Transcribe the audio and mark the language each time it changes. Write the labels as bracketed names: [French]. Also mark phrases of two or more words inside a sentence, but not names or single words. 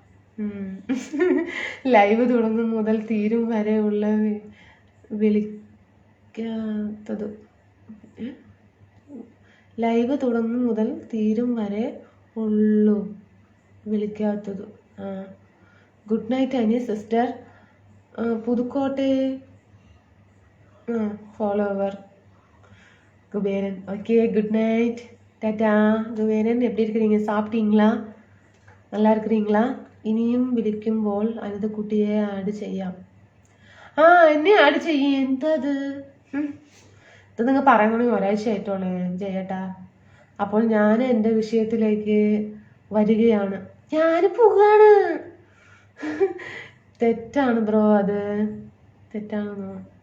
[Malayalam] ലൈവ് തുടങ്ങും മുതൽ തീരും വരെ ഉള്ള വിളിക്കാത്തത്. ലൈവ് തുടങ്ങും മുതൽ തീരും വരെ ഉള്ളു വിളിക്കാത്തത്. [English] good night [Malayalam] അനി സിസ്റ്റർ. പുതുക്കോട്ടെ ഫോളോവർ குபேரன். [Tamil] ஓகே [English] good night [Tamil] டாட்டா. குபேரன் எப்படி இருக்கிறீங்க? சாப்பிட்டீங்களா? நல்லா இருக்கிறீங்களா? [Malayalam] ഇനിയും വിളിക്കുമ്പോൾ അനിത കുട്ടിയെ ആഡ് ചെയ്യാം. ആ എന്നെ ആഡ് ചെയ്യ്. എന്തത് ഇത് നിങ്ങൾ പറയണമെങ്കിൽ ഒരാഴ്ച ആയിട്ടോളേ ജയേട്ടാ. അപ്പോൾ ഞാൻ എൻ്റെ വിഷയത്തിലേക്ക് വരികയാണ്. ഞാൻ പോവാണ്. തെറ്റാണ് ബ്രോ, അത് തെറ്റാണെന്നോ?